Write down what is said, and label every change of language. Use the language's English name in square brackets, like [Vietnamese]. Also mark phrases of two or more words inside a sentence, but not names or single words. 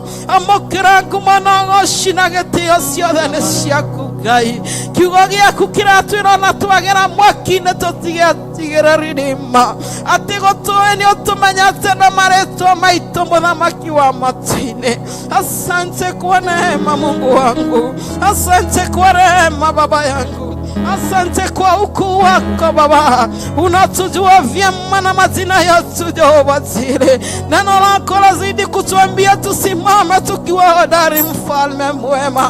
[Kikuyu] Amũkĩra ngumo na ũgooci na gĩtĩo ciothe nĩ ciaku Ngai. Kiugo gĩaku kĩratwĩra na twagera mwaki-inĩ tũtigetigĩre Rĩma. Atĩ gũtũĩ nĩ ũtũmenyete na marĩtwa maitũ muthamaki wa matu-inĩ. [Swahili] Asante kwa neema Mungu wangu. Asante kwa rehema Baba yangu. Asante kwa ukuu wako Baba. Unatujua vyema na majina yetu Jehova jire. Neno lako lazidi kutuambia tusimame tukiwa hodari mfalme mwema.